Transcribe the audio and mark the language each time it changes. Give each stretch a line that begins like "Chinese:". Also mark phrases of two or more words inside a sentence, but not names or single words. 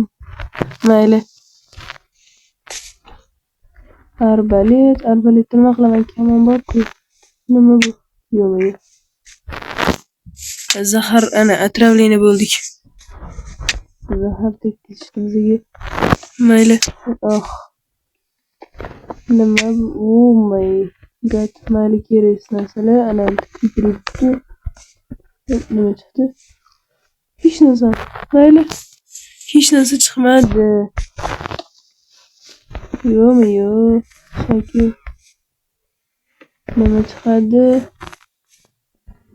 Uzbek: Mayli. Arbalet nima qilaman? Kamon bor-ku. Nima bu? Yo'q. Zahar, ana отравление bo'ldik. Zahar tekishdi bizga. Mayli. Nima bu?
English: Oh my god.
Uzbek: Mayli, kerak narsalar. Ana kiribdi. Nima chiqdi? Hech narsa. Mayli. Hech narsa chiqmadi. Yo'q. Shakil. Nima chiqadi?